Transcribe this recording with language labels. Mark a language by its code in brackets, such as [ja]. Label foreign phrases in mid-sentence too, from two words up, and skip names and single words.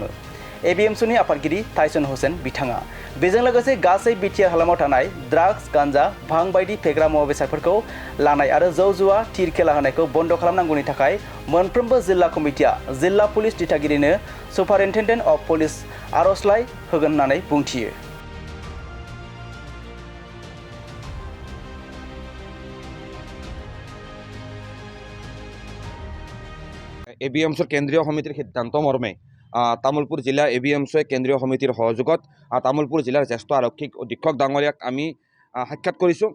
[brx] एबिएमसुनि आफादगिरि टाइसन हुसेन बिथाङा बेजों लोगोसे गासै बिटिआर हालामाव थानाय ड्राग्स गांजा भां बायदि फेग्रा मुवा बेसादफोरखौ लानाय आरो जौ जुवा थिर खेला होनायखौ बन्द खालामनांगौनि थाखाय मोनफ्रोमबो जिल्ला कमिटिया जिल्ला पुलिस दिथागिरिनो [en] superintendent of police [brx] आर'जलाइ होगोन होननानै बुंथियो। [as] এবিএমছৰ কেন্দ্ৰীয় সমিতিৰ সিদ্ধান্ত মৰ্মে তামুলপুৰ জিলা এবিএমছৰ কেন্দ্ৰীয় সমিতিৰ সহযোগত তামুলপুৰ জিলাৰ জ্যেষ্ঠ আৰক্ষী অধীক্ষক ডাঙৰীয়াক আমি সাক্ষাৎ কৰিছোঁ।